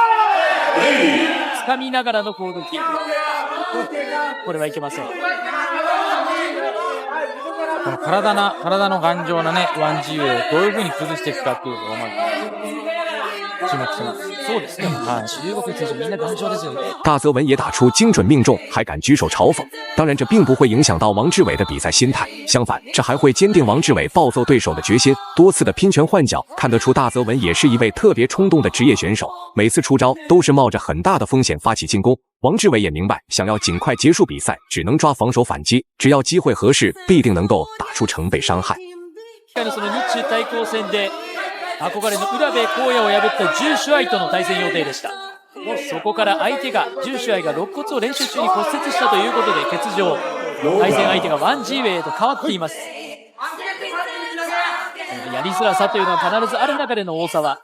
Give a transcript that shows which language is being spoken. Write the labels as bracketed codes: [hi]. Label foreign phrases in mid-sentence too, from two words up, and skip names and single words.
[ja] 掴みながらの攻撃。これはいけません。この体の頑丈なね、ワンジーウェイをどういう風に崩していくかっていうのをまず注目してます。そうですね。中国選手みんな頑丈ですよね。 [zh] 大泽文也打出精准命中，还敢举手嘲讽。当然，这并不会影响到王志伟的比赛心态，相反，这还会坚定王志伟暴揍对手的决心。多次的拼拳换脚，看得出大泽文也是一位特别冲动的职业选手，每次出招都是冒着很大的风险发起进攻。王志伟也明白，想要尽快结束比赛，只能抓防守反击，只要機會合適，必定能夠打出成倍傷害。 [ja] その日中対抗戦で憧れの浦部浩也を破ったジューシュアイとの対戦予定でした。そこから相手がジューシュアイが肋骨を練習中に骨折したということで欠場。対戦相手がワン・ジーウェイへと変わっています。やりづらさというのは必ずある中での大沢。